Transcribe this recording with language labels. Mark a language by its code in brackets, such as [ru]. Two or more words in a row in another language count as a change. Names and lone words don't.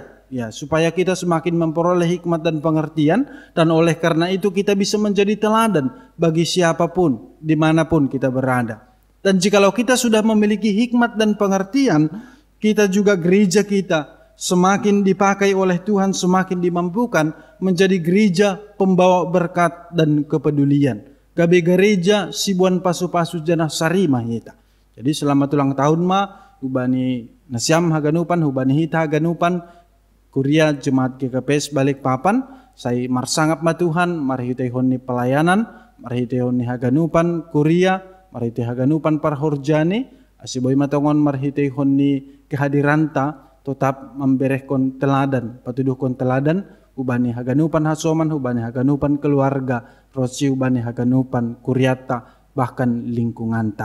[id] Ya, supaya kita semakin memperoleh hikmat dan pengertian, dan oleh karena itu kita bisa menjadi teladan bagi siapapun, dimanapun kita berada. Dan jikalau kita sudah memiliki hikmat dan pengertian, kita juga gereja kita semakin dipakai oleh Tuhan, semakin dimampukan menjadi gereja pembawa berkat dan kepedulian. [bts] Gabe gereja sibuan pasu-pasu janah sarima hita. [id] Jadi selamat ulang tahun [bts] ma, hubani nasiam haganupan, hubani hita haganupan, Kuria Jemaat GKPS Balikpapan, saya marsangap ma Tuhan, marhitehon ni pelayanan, marhitehon ni haganupan Kuria, marhitehon haganupan parhorjani, asiboy matongon marhitehon ni kehadiranta, tetap memberehkon teladan, patuduhkon teladan, ubani haganupan hasoman, ubani haganupan keluarga, rosi ubani haganupan kuriata, bahkan lingkunganta.